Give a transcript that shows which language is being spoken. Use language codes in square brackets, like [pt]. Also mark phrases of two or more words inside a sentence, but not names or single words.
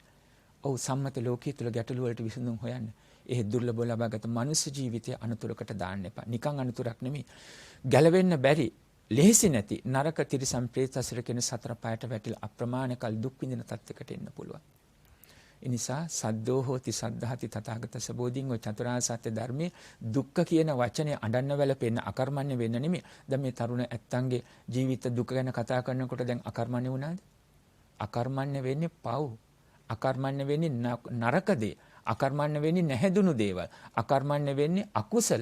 [si] ඔව් සම්මත ලෝකයේ තුල ගැටලු වලට විසඳුම් හොයන්න. ඒ දුර්ලභව ලබාගත් මනුෂ්‍ය ජීවිතය අනතුරකට දාන්න එපා. නිකන් අනතුරක් නෙමෙයි. ගැලවෙන්න බැරි, ලෙහෙසි නැති නරක තිරිසන් ප්‍රේත අසුර කියන සතර පායට වැටිලා අප්‍රමාණ කල් දුක් විඳින තත්යකට එන්න පුළුවන්. ඒ නිසා [pi] සද්දෝ හෝති සද්ධාති තථාගතස්ස බෝධින් [si] ඔය චතුරාර්ය සත්‍ය ධර්මයේ දුක්ඛ කියන වචනේ අඬන්න වැළපෙන්න අකර්මණ්‍ය වෙන්න නෙමෙයි. දැන් මේ තරුණ ඇත්තන්ගේ ජීවිත දුක ගැන කතා කරනකොට දැන් අකර්මණ්‍ය වුණාද? අකර්මණ්‍ය වෙන්නේ පව්. අකර්මණ්‍ය වෙන්නේ නරක දේ. අකර්මණ්‍ය වෙන්නේ නැහැදුණු දේවල්. අකර්මණ්‍ය වෙන්නේ අකුසල.